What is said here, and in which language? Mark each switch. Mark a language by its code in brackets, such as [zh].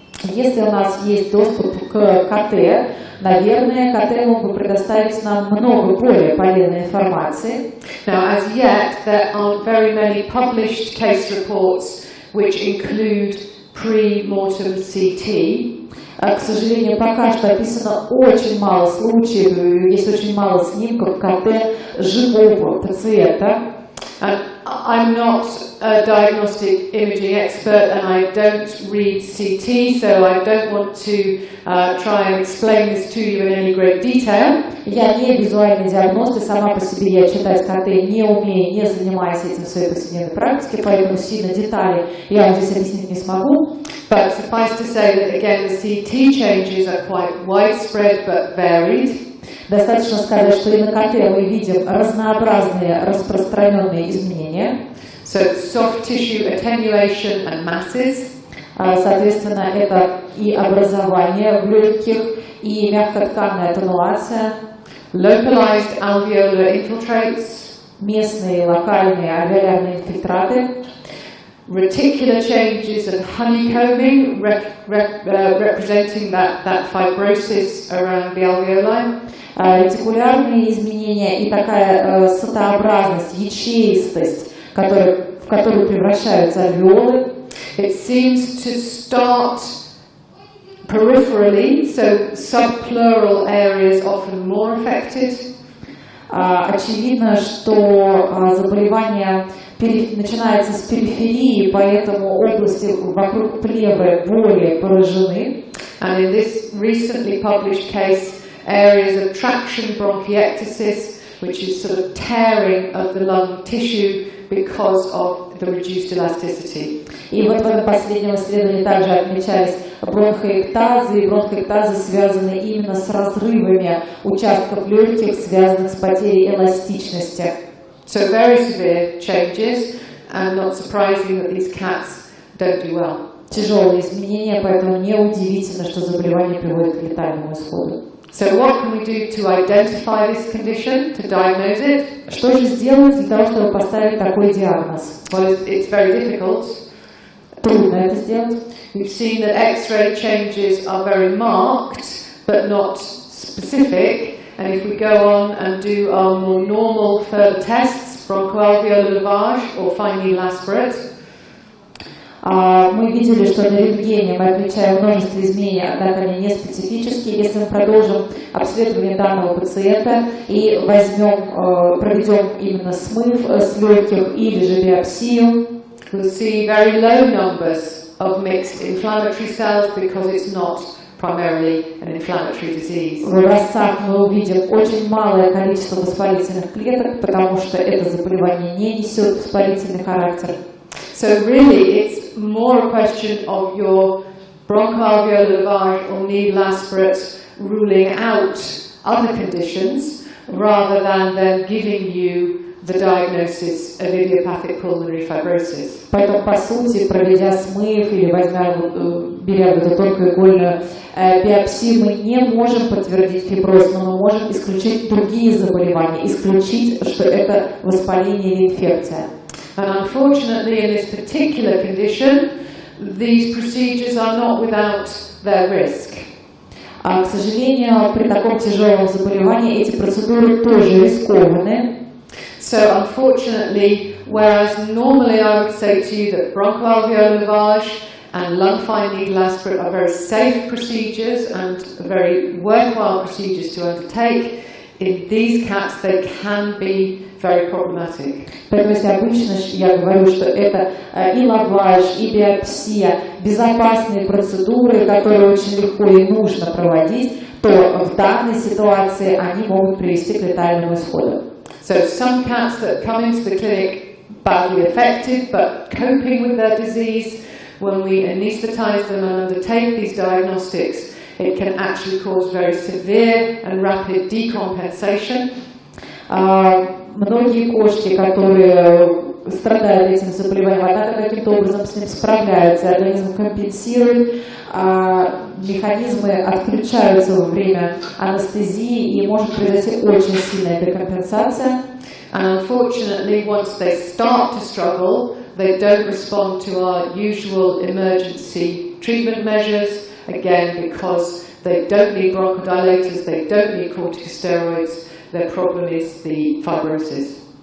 [ru] Если у нас есть доступ к КТ, наверное, КТ мог бы предоставить нам много более полезной информации. [en] Now, as yet, there aren't very many published case reports which include pre-mortem CT. [ru] К сожалению, пока что описано очень мало случаев, есть очень мало снимков КТ живого пациента. [en] And I'm not a diagnostic imaging expert and I don't read CT, so I don't want to try and explain this to you in any great detail. [ru] Я не визуальный диагност, и сама по себе я читать КТ не умею, не занимаюсь этим в своей повседневной практике, поэтому сильно детали я вам здесь объяснить не смогу. [en] But suffice to say that again the CT changes are quite widespread but varied. [ru] Достаточно сказать, что и на КТ мы видим разнообразные распространенные изменения. [en] So soft tissue attenuation and masses. [ru] Соответственно, это и образование в легких, и мягкотканная атенуация. [en] Localized alveolar infiltrates. [ru] Местные локальные альвеолярные инфильтраты. [en] Reticular changes and honeycombing, representing that fibrosis around the alveoli. [ru] Ретикулярные изменения и такая сотообразность, ячеистость, которая в которую превращаются альвеолы. [en] It seems to start peripherally, so subpleural areas often more affected. [ru] Очевидно, что заболевание начинается с периферии, поэтому области вокруг плевры более поражены. [en] And in this recently published case, areas of traction bronchiectasis, which is sort of tearing of the lung tissue because of the reduced elasticity. [ru] И вот в этом последнем исследовании также отмечались бронхоэктазы, и бронхоэктазы связаны именно с разрывами участков легких, связанных с потерей эластичности. [en] So very severe changes, and not surprising that these cats don't do well. [ru] Тяжелые изменения, поэтому неудивительно, что заболевание приводит к летальному исходу. [en] So what can we do to identify this condition, to diagnose it? [ru] Что же сделать для того, чтобы поставить такой диагноз? [en] Well, it's very difficult. [ru] Трудно это сделать. [en] We've seen that X-ray changes are very marked, but not specific. And if we go on and do our more normal further tests, bronchoalveolar lavage or fine needle aspirate, [ru] мы видели, что на рентгене мы отмечаем множество изменений, однако они не специфические. Если мы продолжим обследование данного пациента и проведем именно смыв с легких или же биопсию, [en] we'll see very low numbers of mixed inflammatory cells because it's not primarily an inflammatory disease. [ru] В образцах мы увидим очень малое количество воспалительных клеток, потому что это заболевание не несет воспалительный характер. [en] So really, it's more a question of your bronchoalveolar lavage or needle aspirate ruling out other conditions rather than them giving you the diagnosis of idiopathic pulmonary fibrosis. [ru] Поэтому, по сути, проведя смыв или беря эту тонкоигольную биопсию, мы не можем подтвердить фиброз, но мы можем исключить другие заболевания, исключить, что это воспаление или инфекция. [en] And unfortunately, in this particular condition, these procedures are not without their risk. [ru] К сожалению, при таком тяжелом заболевании эти процедуры тоже рискованны. [en] So unfortunately, whereas normally I would say to you that bronchoalveolar lavage and lung fine needle aspirate are very safe procedures and very worthwhile procedures to undertake, in these cats they can be very problematic. [ru] Поэтому если обычно я говорю, что это и лаваж, и биопсия, безопасные процедуры, которые очень легко и нужно проводить, то в данной ситуации они могут привести к летальному исходу. [en] So some cats that come into the clinic badly affected but coping with their disease, when we anesthetize them and undertake these diagnostics, it can actually cause very severe and rapid decompensation. [ru] Многие кошки, которые страдают этим заболеванием, однако каким-то образом с ним справляются, организм компенсирует, механизмы отключаются во время анестезии, и может произойти очень сильная декомпенсация. [en] And unfortunately, once they start to struggle, they don't respond to our usual emergency treatment measures, again because they don't need bronchodilators, they don't need corticosteroids. Their problem is the fibrosis.